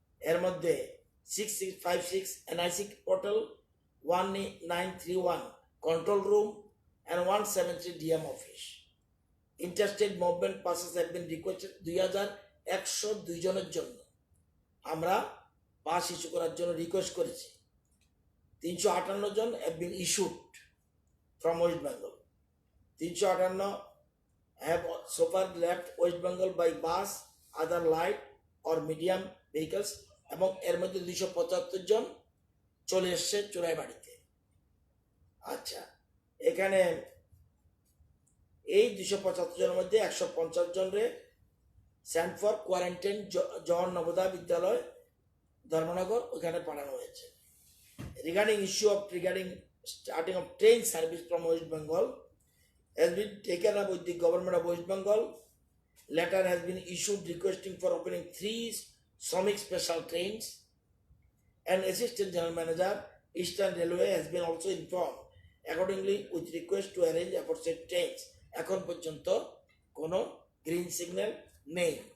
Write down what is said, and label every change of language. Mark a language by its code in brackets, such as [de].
[bn] এর মধ্যে [en] 6656 NIC portal, 1931 control room and 173 DM office. Interstate movement passes have been requested [bn] 2102 জনের জন্য আমরা পাস ইস্যু করার জন্য রিকোয়েস্ট করেছি। [en] 358 জন have been issued from West Bengal. 358 have so far left West Bengal by bus, other light or medium vehicles, [bn] এবং এর মধ্যে 275 জন চলে এসছে চোরাইবাড়িতে। আচ্ছা, এখানে এই 275 জনের মধ্যে 150 জনরে Saint for quarantine Jawahar Navodaya বিদ্যালয় ধর্মনগর, ওখানে পাঠানো হয়েছে। [en] Regarding issue of starting of train service from West Bengal has been taken up with the government of West Bengal. Letter has been issued requesting for opening 3 Shramik special trains, and Assistant General Manager Eastern Railway has been also informed accordingly with request to arrange aforesaid trains. [bn] এখন পর্যন্ত কোনো green signal নেই।